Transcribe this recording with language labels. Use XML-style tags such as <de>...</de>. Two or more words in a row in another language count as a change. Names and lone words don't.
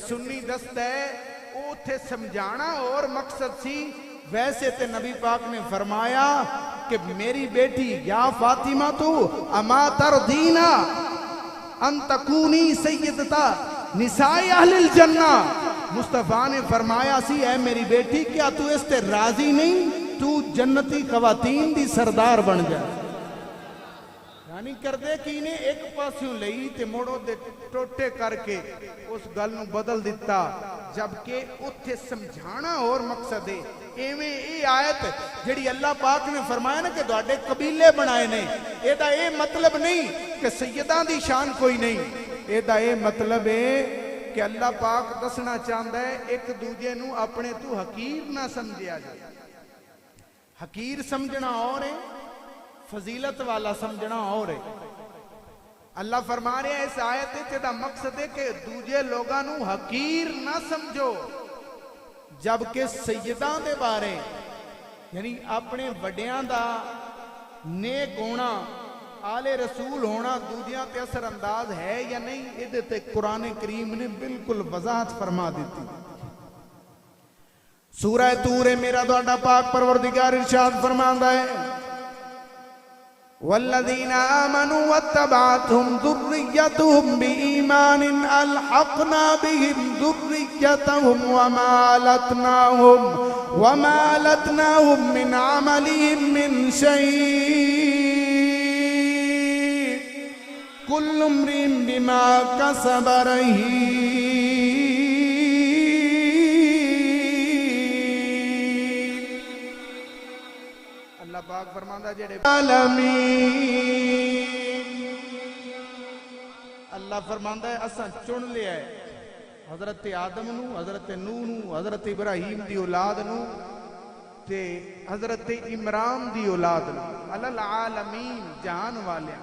<pa>سنی دست ہے وہ تھے سمجھانا اور مقصد سی ویسے تے نبی پاک نے فرمایا کہ میری بیٹی یا فاطمہ تو</pa> <ar>اما تردینا ان تکونی سیدتا نساء اہل الجنہ</ar> <pa>مصطفیٰ نے فرمایا سی اے میری بیٹی کیا تو اس تے راضی نہیں تو جنتی خواتین دی سردار بن جائے ਨਹੀਂ ਕਰਦੇ ਕੀ ਨੇ ਇੱਕ ਪਾਸਿਓਂ ਲਈ ਤੇ ਮੁੜ ਉਹਦੇ ਟੋਟੇ ਕਰਕੇ ਉਸ ਗੱਲ ਨੂੰ ਬਦਲ ਦਿੱਤਾ, ਜਦਕਿ ਉੱਥੇ ਸਮਝਾਣਾ ਹੋਰ ਮਕਸਦ ਹੈ। ਐਵੇਂ ਇਹ ਆਇਤ ਜਿਹੜੀ ਅੱਲਾਹ ਪਾਕ ਨੇ ਫਰਮਾਇਆ ਨਾ ਕਿ ਤੁਹਾਡੇ ਕਬੀਲੇ ਬਣਾਏ ਨੇ, ਇਹਦਾ ਇਹ ਮਤਲਬ ਨਹੀਂ ਕਿ ਸੈਯਦਾਂ ਦੀ ਸ਼ਾਨ ਕੋਈ ਨਹੀਂ, ਇਹਦਾ ਇਹ ਮਤਲਬ ਹੈ کہ اللہ پاک دسنا چاہتا ہے ایک دوجے نو اپنے تو حقیر نہ سمجھیا جائے۔ حقیر سمجھنا اور ہے، فضیلت والا سمجھنا اور ہے۔ اللہ فرما رہے ہیں اس آیت دا مقصد ہے کہ دوجے لوگاں نو حقیر نہ سمجھو، جبکہ سیدان دے بارے یعنی اپنے وڈیاں دا نیک ہونا، آل رسول ہونا دوجیاں تے اثر انداز ہے یا نہیں، ادھے تے قرآن کریم نے بالکل وضاحت فرما دیتی۔ سورہ طور میرا دوڑا پاک پروردگار ارشاد فرماندا ہے</pa> <ar>والذین آمنوا واتبعتهم ذریتهم بإیمان الحقنا بهم ذریتهم وما لتناهم من عملهم من شیء کل امرئ بما کسب رہین۔</ar> <pa>اللہ پاک فرماندا جڑے عالمین، اللہ فرماندا ہے اساں چن لیا ہے حضرت آدم نو، حضرت نوح نو، حضرت ابراہیم دی اولاد نو تے حضرت عمران دی اولاد نو، العالمین جہان والیاں۔</pa>